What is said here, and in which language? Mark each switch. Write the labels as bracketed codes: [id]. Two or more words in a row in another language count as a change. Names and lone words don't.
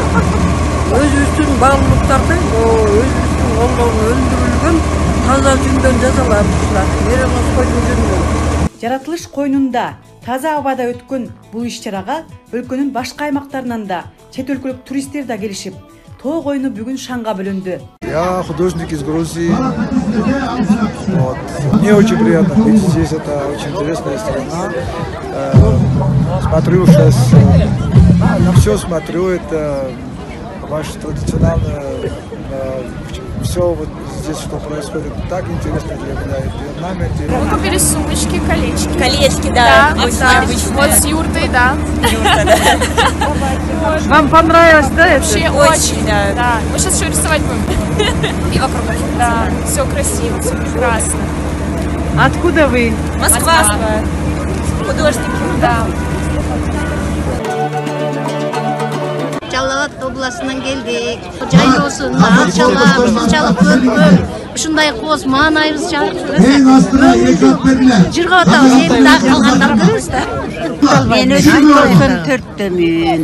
[ky] Өзүбүздүн баалуулуктарды, өзүбүздүн колдон өндүрүлгөн таза жүндөн жасалат ушулар. Меренос койдун жүнүнөн. Жаратылыш койнунда таза абада өткөн бул иш-чарага өлкөнүн башка аймактарынан да чет өлкөлүк туристтер да келишип, тоо койну бүгүн шаңга бөлөндү. [ru] Я художник из Грузии. Мне очень приятно быть здесь, это очень интересная страна. Смотрю сейчас, на все смотрю, это ваше традиционное, все вот здесь, что происходит, так интересно для меня. Мы купили сумочки, колечки. Колечки, да. Вот с юртой, да. Вам понравилось, да? Вообще очень, да. Мы сейчас еще рисовать будем. И вокруг. Да, все красиво, все прекрасно. Откуда вы? Москва. Художники. Да. [ky] Жалал областынан келдик. Жайлоосун анчалык көркөм. Ушундай коз маанайыбыз жыргап атабыз. Эми дагы калгандар көрөбүз да. Мен өзүм 44-төмүн.